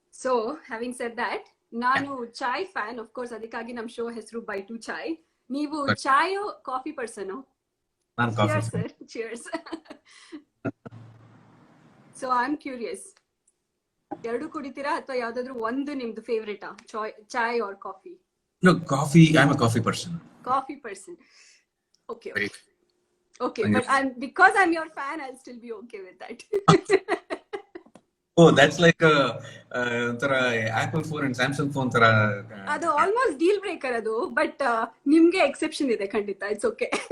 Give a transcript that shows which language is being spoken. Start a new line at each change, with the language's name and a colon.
English: so having said that,
Kannada: ನಾನು
English: Chai fan of course.
Kannada: ಅದಕ್ಕಾಗಿ ನಮ್ ಶೋ ಹೆಸರು ಬೈ ಟು ಚಾಯ್. ನೀವು ಚಾಯ್ ಕಾಫಿ ಪರ್ಸನ್? ನಾನು coffee
English: Sir. Cheers. So I am curious,
Kannada: ಎರಡು ಕುಡಿತೀರಾ ಅಥವಾ ಯಾವ್ದಾದ್ರು ಒಂದು ನಿಮ್ದು ಫೇವ್ರೇಟಾ?
English: Chai or coffee? No, coffee. I'm a coffee person. Coffee person. Okay, very okay,
Kannada: ನಂಗೆ
English: but because I'm your fan, I'll still be okay with that. oh that's like a
Kannada: ಒಂಥರ
English: Apple phone and Samsung phone
Kannada: ತರ
English: ಅದು almost deal breaker ಅದು, but
Kannada: ನಿಮ್ಗೆ
English: exception
Kannada: ಇದೆ ಖಂಡಿತ,
English: It's okay.